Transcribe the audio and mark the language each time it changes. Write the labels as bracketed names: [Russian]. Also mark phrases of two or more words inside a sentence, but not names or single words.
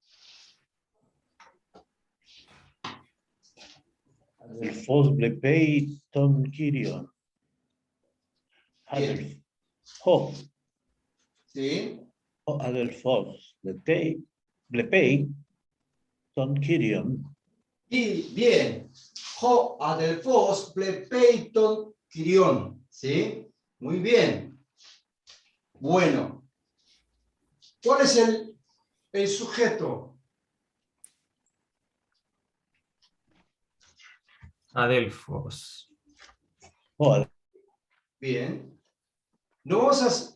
[Greek] Ἀδελφὸς βλέπει τὸν Κύριον. [Spanish] Bien. ¿Sí? [Greek] Ἀδελφὸς βλέπει τὸν Κύριον. [Spanish] Y bien. [Greek] Ὁ ἀδελφὸς βλέπει τὸν κύριον. [Spanish] ¿Sí? Muy bien. Bueno. ¿Cuál es el sujeto? [Greek] Adelphos. [Spanish] Bien. No vamos a... Sí.